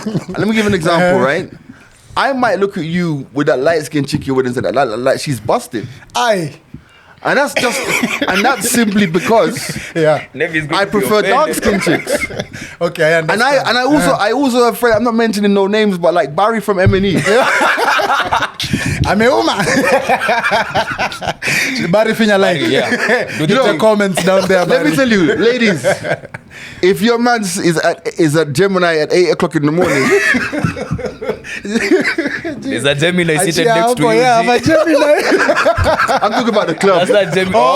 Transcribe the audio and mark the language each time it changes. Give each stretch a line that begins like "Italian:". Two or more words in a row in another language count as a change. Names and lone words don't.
English: Let me give an example, right? I might look at you with that light skin chick you're with and say that like she's busted. Aye. And that's simply because Yeah. I prefer dark skin chicks. Okay, I And understand. I also have friends, I'm not mentioning no names, but like Barry from M&E.
Swahili: Ameuma. Bari finya like.
English: Yeah. Do the comments down there, Let me Barry. tell you, ladies, if your man is at Gemini at 8 o'clock in the morning, There's a Gemini seated Achia next to hapo, you. yeah, I'm a G. Gemini. I'm talking about the club. That's not Gemini.